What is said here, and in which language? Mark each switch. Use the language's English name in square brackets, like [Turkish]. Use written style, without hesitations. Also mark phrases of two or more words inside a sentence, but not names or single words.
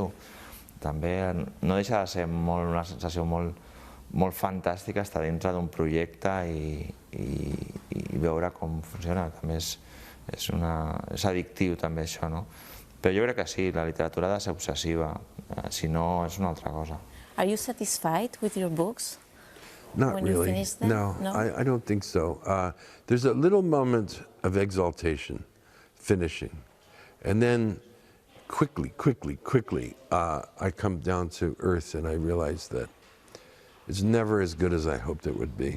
[Catalan] També no deixa de ser una sensació molt fantàstica estar dintre d'un projecte i veure com funciona. També és addictiu també això, no? Però jo crec que sí, la literatura ha de ser obsessiva, si no és una altra cosa. [English] Are you satisfied with your books? Not really. No, I don't think so. There's a little moment of exaltation, finishing, and then quickly, I come down to earth and I realize that it's never as good as I hoped it would be.